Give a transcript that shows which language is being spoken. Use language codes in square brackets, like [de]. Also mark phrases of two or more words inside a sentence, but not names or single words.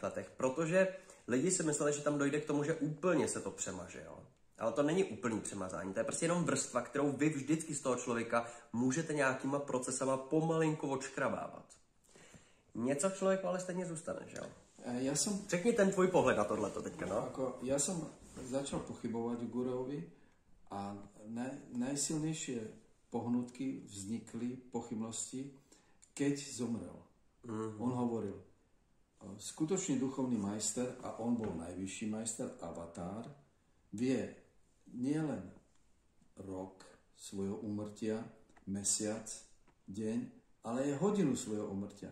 [cs] letech, protože lidi si mysleli, že tam dojde k tomu, že úplně se to přemaže, jo. Ale to není úplný přemazání, to je prostě jenom vrstva, kterou vy vždycky z toho člověka můžete nějakýma procesama pomalinko odškrabávat. Něco člověku ale stejně zůstane, že jo? Řekni ten tvůj pohled na tohleto teďka, no. [sk] Ja som začal pochybovať o Guruovi a najsilnejšie pohnutky vznikli, pochybnosti, keď zomrel. On hovoril, skutočný duchovný majster, a on bol najvyšší majster, avatár, vie nielen rok svojho úmrtia, mesiac, deň, ale aj hodinu svojho úmrtia.